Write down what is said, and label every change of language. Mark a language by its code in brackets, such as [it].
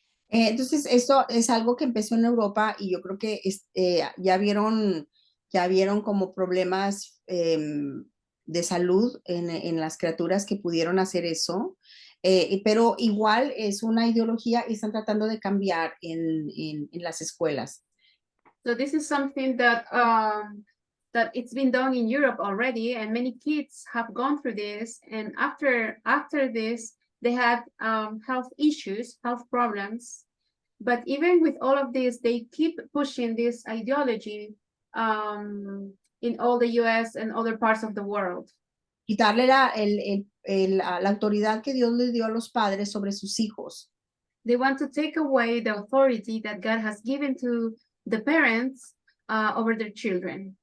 [es] Entonces, esto es algo que empezó en Europa y yo creo que ya vieron como problemas de salud en las criaturas que pudieron hacer eso, pero igual es una ideología y están tratando de cambiar en las escuelas. [en] So this is something that it's been done in Europe already, and many kids have gone through this, and after this, they had health issues, health problems. But even with all of this, they keep pushing this ideology in all the US and other parts of the world. [es] Quitarle la autoridad que Dios le dio a los padres sobre sus hijos. [en] They want to take away the authority that God has given to the parents over their children.